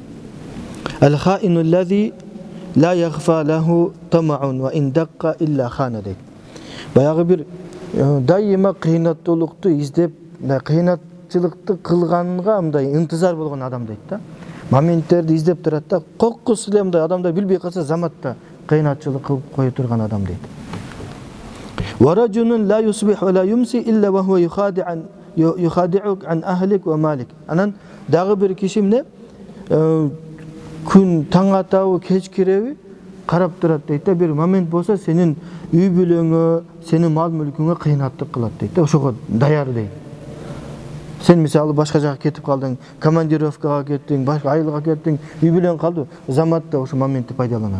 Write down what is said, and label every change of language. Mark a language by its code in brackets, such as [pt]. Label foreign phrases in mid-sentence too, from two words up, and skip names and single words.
[ar] الخائن الذي لا يخفى له طمع وإن دق إلا خانه deyt. [ky] Баягы bir дайыма кыйнаттуулукту издеп, кыйнатчылыкты кылганга мындай ынтызар болгон адам дейт да. Моменттерди издеп турат да, кокус эле мындай адамдар билбей калса заматта кыйнатчылык кылып кое турган адам дейт. [ar] ورجل لا يصبح ولا يمسي إلا وهو يخادعك عن أهلك ومالك. [ky] Анан дагы бир киши не? Күн таң атабы кеч киреби карап турат дейт да, bir момент болса сенин үй бүлөңө, сенин мал мүлкүңө кыйнаттык кылат дейт да, ошого даяр дейт. Sen misалы башка жака кетип калдың, командировкага кеттиң, башка айылга кеттиң, үй бүлөң калды, заматта ошо моментти пайдаланат.